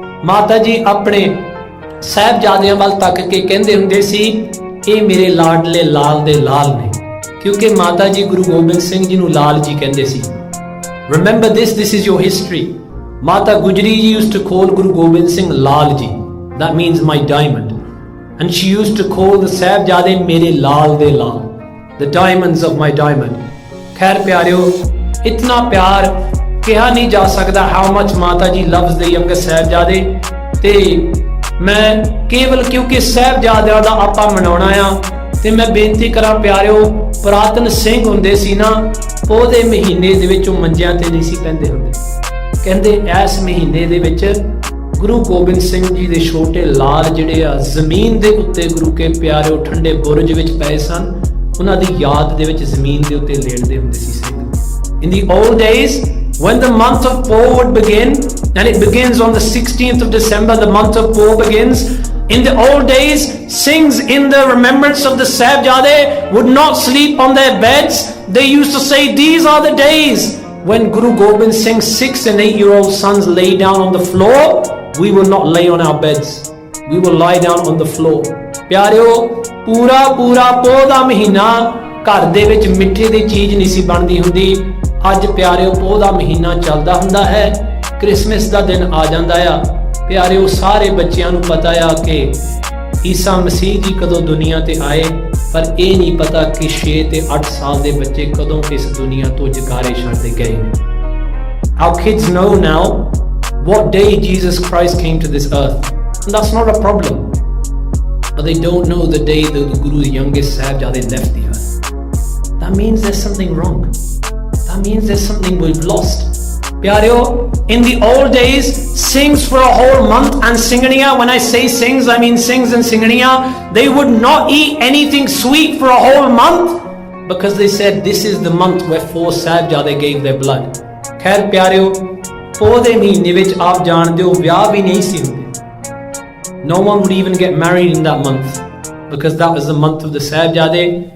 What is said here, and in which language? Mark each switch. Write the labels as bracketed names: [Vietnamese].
[Punjabi] Mata ji apne Sahibzadਿਆਂ ਵੱਲ ਤੱਕ ਕੇ ਕਹਿੰਦੇ ਹੁੰਦੇ ਸੀ, ਇਹ ਮੇਰੇ ਲਾਡਲੇ ਲਾਲ ਦੇ ਲਾਲ ਨੇ, ਕਿਉਂਕਿ ਮਾਤਾ ਜੀ ਗੁਰੂ ਗੋਬਿੰਦ ਸਿੰਘ ਜੀ ਨੂੰ ਲਾਲ ਜੀ ਕਹਿੰਦੇ ਸੀ। [English] Remember this is your history. Mata Gujri ji used to call Guru Gobind Singh Lal ji, that means my diamond, and she used to call the Sahibzade [Punjabi] mere laal de laal, [English] the diamonds of my diamond. [Punjabi] Khair pyareo, itna pyar kiha nahi ja sakda [English] how much Mata ji loves the youngest Sahibzade [Punjabi] te मैं केवल क्योंकि ਸਾਹਿਬਜ਼ਾਦਿਆਂ ਦਾ ਆਪਾਂ ਮਨਾਉਣਾ ਆ ਤੇ ਮੈਂ ਬੇਨਤੀ ਕਰਾਂ ਪਿਆਰਿਓ, ਪੁਰਾਤਨ ਸਿੰਘ ਹੁੰਦੇ ਸੀ ਨਾ, ਉਹਦੇ ਮਹੀਨੇ ਦੇ ਵਿੱਚ ਉਹ ਮੰਜਿਆਂ ਤੇ ਨਹੀਂ ਸੀ ਪੈਂਦੇ ਹੁੰਦੇ। ਕਹਿੰਦੇ ਇਸ ਮਹੀਨੇ ਦੇ ਵਿੱਚ ਗੁਰੂ ਗੋਬਿੰਦ ਸਿੰਘ ਜੀ ਦੇ ਛੋਟੇ ਲਾਲ ਜਿਹੜੇ ਆ ਜ਼ਮੀਨ ਦੇ ਉੱਤੇ ਗੁਰੂ ਕੇ ਪਿਆਰਿਓ ਠੰਡੇ ਬੁਰਜ ਵਿੱਚ ਪਏ ਸਨ, ਉਹਨਾਂ ਦੀ ਯਾਦ ਦੇ ਵਿੱਚ ਜ਼ਮੀਨ ਦੇ ਉੱਤੇ ਲੇਟਦੇ ਹੁੰਦੇ ਸੀ Singh. [English] In the old days, when the month of Pau would begin, and it begins on the 16th of December, the month of Pau begins. In the old days, Singhs in the remembrance of the Sahibzade would not sleep on their beds. They used to say, these are the days when Guru Gobind Singh's 6 and 8-year-old sons lay down on the floor. We will not lay on our beds. We will lie down on the floor. [Punjabi] ਪਿਆਰਿਓ, ਪੂਰਾ ਪੋਹ ਦਾ ਮਹੀਨਾ ਘਰ ਦੇ ਵਿੱਚ ਮਿੱਠੇ ਦੀ ਚੀਜ਼ ਨਹੀਂ ਸੀ ਬਣਦੀ ਹੁੰਦੀ। ਅੱਜ ਪਿਆਰਿਓ ਪੋਹ ਦਾ ਮਹੀਨਾ ਚੱਲਦਾ ਹੁੰਦਾ ਹੈ, ਕ੍ਰਿਸਮਸ ਦਾ ਦਿਨ ਆ ਜਾਂਦਾ ਆ। ਪਿਆਰਿਓ ਸਾਰੇ ਬੱਚਿਆਂ ਨੂੰ ਪਤਾ ਆ ਕਿ ਈਸਾ ਮਸੀਹ ਜੀ ਕਦੋਂ ਦੁਨੀਆ ਤੇ ਆਏ, ਪਰ ਇਹ ਨਹੀਂ ਪਤਾ ਕਿ 6 ਤੇ 8 ਸਾਲ ਦੇ ਬੱਚੇ ਕਦੋਂ ਇਸ ਦੁਨੀਆ ਤੋਂ ਜਗਾਰੇ ਛੱਡ ਗਏ। [English] Our kids know now what day Jesus Christ came to this earth, and that's not a problem, but they don't know the day that the Guru's youngest Sahibzade left the earth. That means there's something wrong. That means there's something we've lost. Pyareo, in the old days, Singhs for a whole month and Singhaniya, when I say Singhs, I mean Singhs and Singhaniya, they would not eat anything sweet for a whole month because they said this is the month where 4 Sahibzade gave their blood. [Punjabi] Khair pyareo, ਪੋਹ ਦੇ ਮਹੀਨੇ ਵਿੱਚ ਆਪ ਜਾਣਦੇ ਹੋ ਵਿਆਹ ਵੀ ਨਹੀਂ ਸੀ ਹੁੰਦੇ। [English] No one would even get married in that month because that was the month of the Sahibzade.